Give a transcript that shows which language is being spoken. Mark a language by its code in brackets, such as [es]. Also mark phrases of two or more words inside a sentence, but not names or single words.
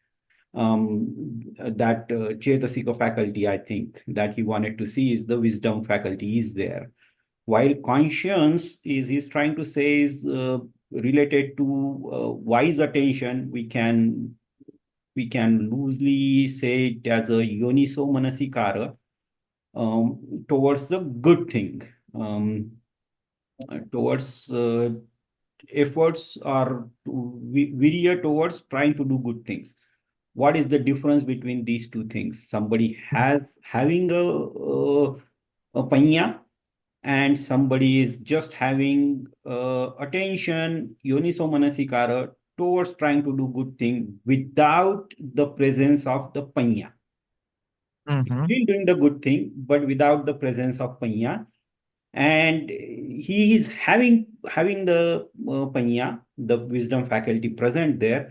[en] That Chetasika faculty, I think, that he wanted to see is the wisdom faculty is there. While conscience is he's trying to say is related to wise attention, we can loosely say it as a [pi] yoniso manasikara [en] towards the good thing, towards efforts or virya towards trying to do good things. What is the difference between these two things? Somebody having a panya, and somebody is just having attention, [pi] yoniso manasikara, [en] towards trying to do good thing without the presence of the panya. Still doing the good thing, but without the presence of panya. And he is having the panya, the wisdom faculty present there.